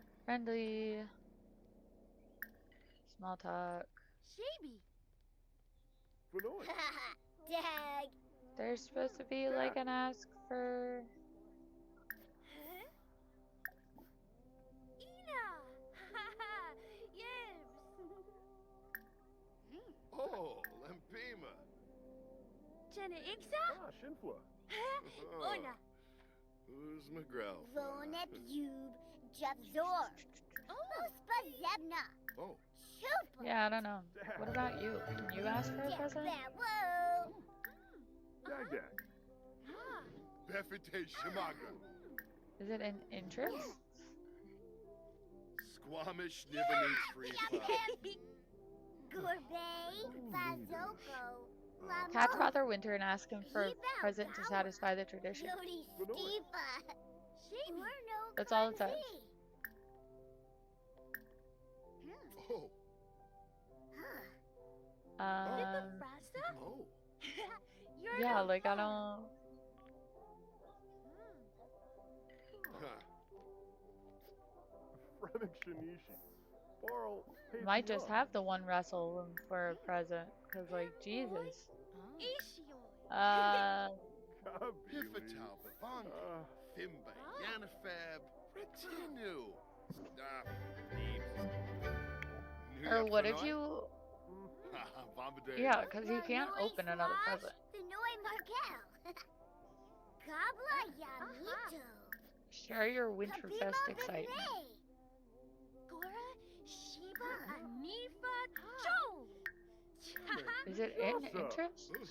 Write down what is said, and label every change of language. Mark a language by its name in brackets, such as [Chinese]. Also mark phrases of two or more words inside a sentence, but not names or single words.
[English] Friendly. Small talk. Shaby. Vanoy. Dag. There's supposed to be like an ask for. Ina. Yes. Oh, Lampima. Jenna Ixa. Ah, Shinfla. Ona. Who's McGraw? Vonep Yub Jabzor. Uspa Zebna. Oh, Chupa. Yeah, I don't know. What about you? Can you ask for a present? Whoa. Dag Dag. Befite Shimaga. Is it an interest? Squamish Nibonese Free Fun. Gourmet Bazoko. Catch Father Winter and ask him for a present to satisfy the tradition. Yodi Stefa. That's all it says. Oh, oh. Yeah, like I don't. Huh. Fremek Shinishi. Barl. Might just have the one wrestle him for a present, cause like Jesus. Pifatal Bavanga. Fimba Yanafab. Retinu. Or what if you? Bombadil. Yeah, cause he can't open another present. Share your Winterfest excitement. Is it in interest?